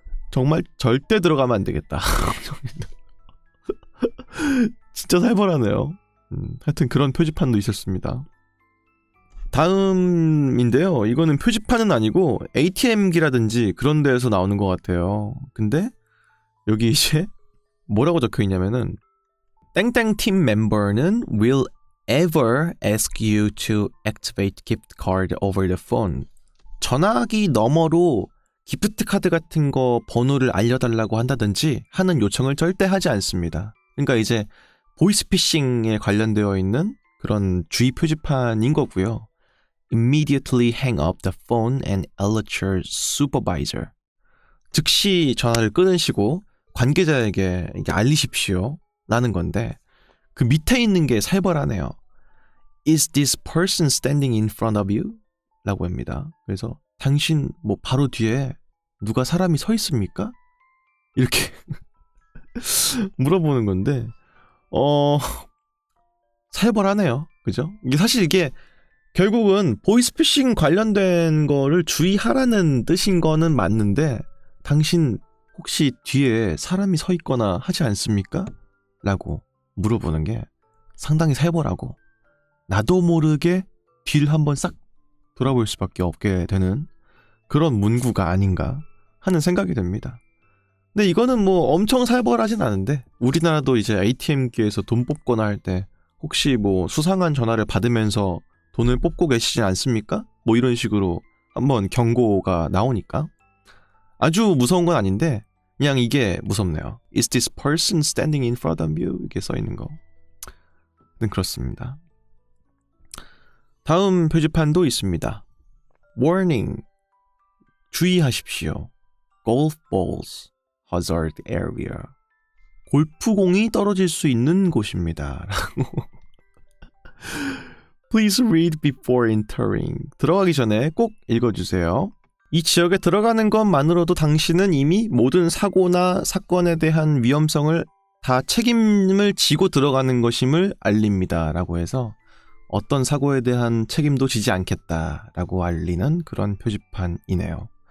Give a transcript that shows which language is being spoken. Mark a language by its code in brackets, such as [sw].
[ko] 정말 절대 들어가면 안 되겠다. 진짜 살벌하네요. 하여튼 그런 표지판도 있었습니다. 다음인데요. 이거는 표지판은 아니고 ATM기라든지 그런 데에서 나오는 것 같아요. 근데 여기 이제 뭐라고 적혀 있냐면은 땡땡 팀 멤버는 [en] will ever ask you to activate gift card over the phone. [ko] 전화기 너머로 기프트 카드 같은 거 번호를 알려달라고 한다든지 하는 요청을 절대 하지 않습니다. 그러니까 이제 보이스피싱에 관련되어 있는 그런 주의 표지판인 거고요. [en] Immediately hang up the phone and alert your supervisor. [ko] 즉시 전화를 끊으시고 관계자에게 이제 알리십시오. 라는 건데 그 밑에 있는 게 살벌하네요. [en] Is this person standing in front of you? [ko] 라고 합니다. 그래서 당신 뭐 바로 뒤에 누가 사람이 서 있습니까? 이렇게 물어보는 건데 살벌하네요. 그죠? 이게 사실 이게 결국은 보이스피싱 관련된 거를 주의하라는 뜻인 거는 맞는데 당신 혹시 뒤에 사람이 서 있거나 하지 않습니까? 라고 물어보는 게 상당히 살벌하고 나도 모르게 뒤를 한번 싹 돌아볼 수밖에 없게 되는 그런 문구가 아닌가 하는 생각이 듭니다. 근데 이거는 뭐 엄청 살벌하진 않은데 우리나라도 이제 ATM기에서 돈 뽑거나 할 때 혹시 뭐 수상한 전화를 받으면서 돈을 뽑고 계시지 않습니까? 뭐 이런 식으로 한번 경고가 나오니까 아주 무서운 건 아닌데 그냥 이게 무섭네요. [en] Is this person standing in front of you? [ko] 이렇게 써있는 거. 그렇습니다. 다음 표지판도 있습니다. [en] Warning. [ko] 주의하십시오. [en] Golf balls. Hazard area. [ko] 골프공이 떨어질 수 있는 곳입니다. 라고. [en] Please read before entering. [ko] 들어가기 전에 꼭 읽어주세요. 이 지역에 들어가는 것만으로도 당신은 이미 모든 사고나 사건에 대한 위험성을 다 책임을 지고 들어가는 것임을 알립니다. 라고 해서 어떤 사고에 대한 책임도 지지 않겠다라고 알리는 그런 표지판이네요.